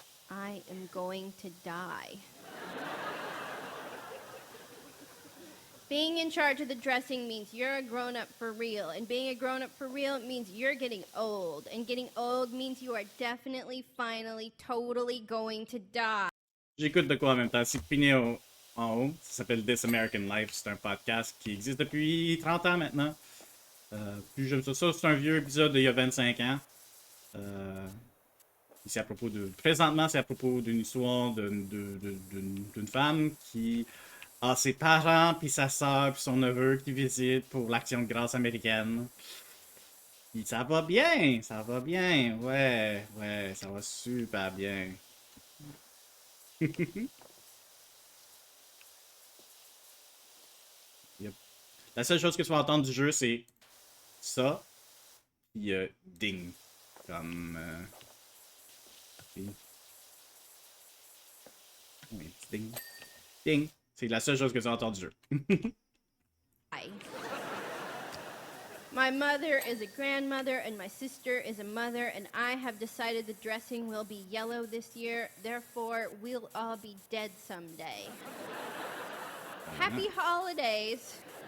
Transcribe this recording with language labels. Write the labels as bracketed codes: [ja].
[en] I am going to die. Being in charge of the dressing means you're a grown-up for real, and being a grown-up for real means you're getting old, and getting old means you are definitely, finally, totally going to die. [fr] J'écoute de quoi en même temps. C'est fini en haut. Ça s'appelle This American Life. C'est un podcast qui existe depuis 30 ans maintenant. Puis j'aime ça. C'est un vieux épisode d'il y a 25 ans. C'est à propos de... Présentement, c'est à propos d'une histoire d'une femme qui a ses parents, puis sa soeur, puis son neveu qui visitent pour l'Action de grâce américaine. Puis ça va bien, ouais, ça va super bien. Yep. La seule chose que tu vas entendre du jeu, c'est ça, puis ding, comme... Oui, ding, ding. C'est la seule chose que tu entends du jeu. [en] My mother is a grandmother, and my sister is a mother, and I have decided the dressing will be yellow this year. Therefore, we'll all be dead someday. Happy holidays.